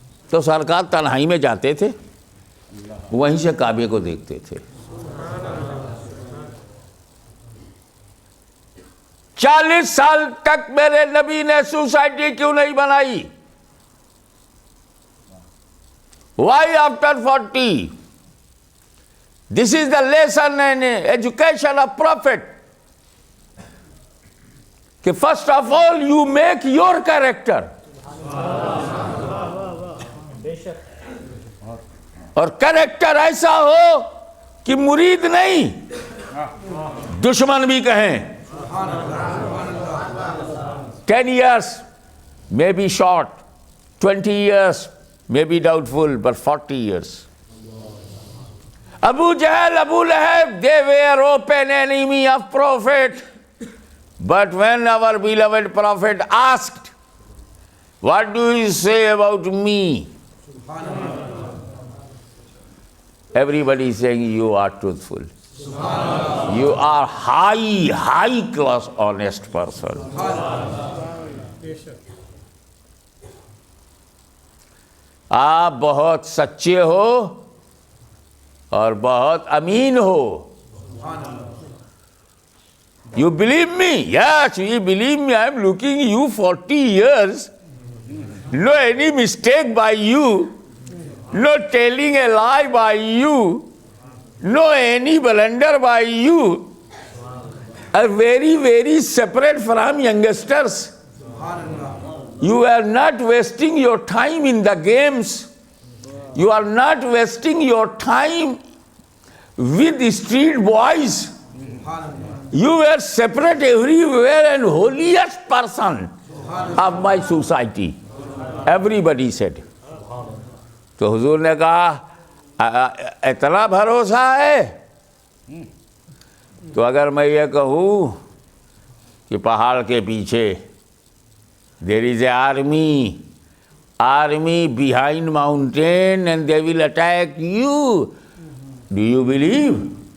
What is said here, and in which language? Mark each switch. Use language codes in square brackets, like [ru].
[ur] تو سرکار تنہائی میں جاتے تھے, وہیں سے کعبے کو دیکھتے تھے. 40 سال تک میرے نبی نے سوسائٹی کیوں نہیں بنائی؟ [en] Why after 40? This is the lesson and education of Prophet. کہ first of all you make your character. [ur] اور کریکٹر ایسا ہو کہ مرید نہیں دشمن بھی کہیں. [en] 10 years may be short, 20 years may be doubtful, but 40 years. Abu Jahl, Abu Lahab, they were open enemy of Prophet. But when our beloved Prophet asked, what do you say about me? Everybody is saying you are truthful. You are high class honest person. [ur] آپ بہت سچے ہو اور بہت امین ہو. [en] You believe me? Yes, you believe me. I am looking you 40 years. No any mistake by you. No telling a lie by you. No any blunder by you. are very, very separate from youngsters. You are not wasting your time in the games. You are not wasting your time with the street boys. You were separate everywhere and holiest person of my society. Everybody said. [ur] تو حضور نے کہا اتنا بھروسہ ہے؟ تو اگر میں یہ کہوں کہ پہاڑ کے پیچھے [en] there is an army behind mountain and they will attack you, do you believe?